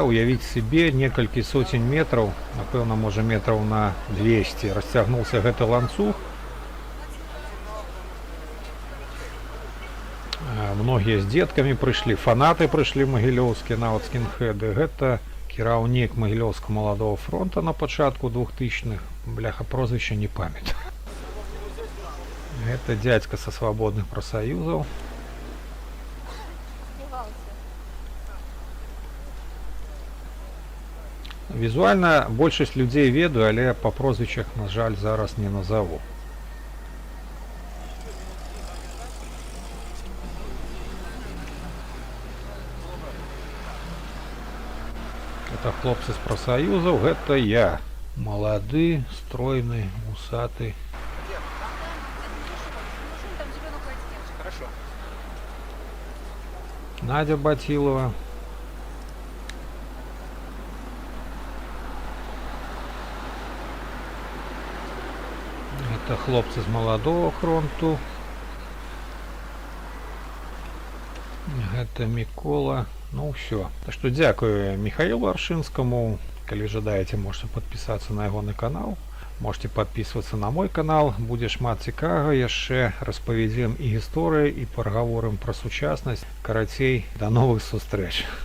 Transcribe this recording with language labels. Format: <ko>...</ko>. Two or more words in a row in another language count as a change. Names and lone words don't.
<be>Уявіць сабе, некалькі соцень метраў, напэўна, можа, метраў на 200, расцягнуўся гэты ланцуг. Многія з дзеткамі прыйшлі, фанаты прыйшлі магілёўскія, нават скінхеды. Гэта кіраўнік Магілёўскага маладога фронта на пачатку 2000-х. Бляха, прозвішча не памятаю.</be> <ru>Это дядька со свободных профсоюзов.</ru> <be>Візуальна большасць людзей ведаю, але па прозвішчах, на жаль, зараз не назову. Это хлопцы з прафсаюзаў, гэта я. Малады, стройны, усаты.</be> <ru>Хорошо. Надя Батилова.</ru> <be>Это хлопцы з маладого фронту. Гэта Мікола. Ну все.</be> <ru>Так что</ru> <be>дзякую Михаилу Аршинскому. Калі жадаеце,</be> <ru>можете подписаться на ягоны канал. Можете подписываться на мой канал.</ru> <be>Будзе шмат цікавага. Яшчэ распавядзем і гісторыі, і парагаворым пра сучаснасць. Карацей, да новых сустрэч.</be>